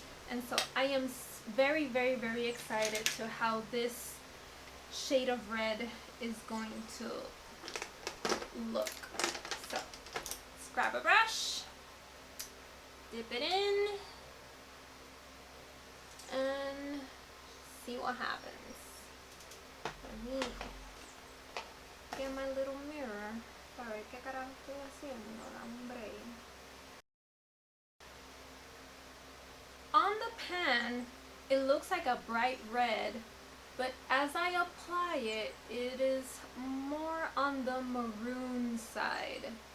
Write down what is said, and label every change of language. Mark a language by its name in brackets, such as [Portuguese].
[English] And so I am very excited to how this shade of red is going to look. So, let's grab a brush, dip it in, and see what happens. Let me get my little mirror. [Spanish] A ver qué carajo estoy haciendo, hombre. [English] On the pan, it looks like a bright red, but as I apply it, it is more on the maroon side.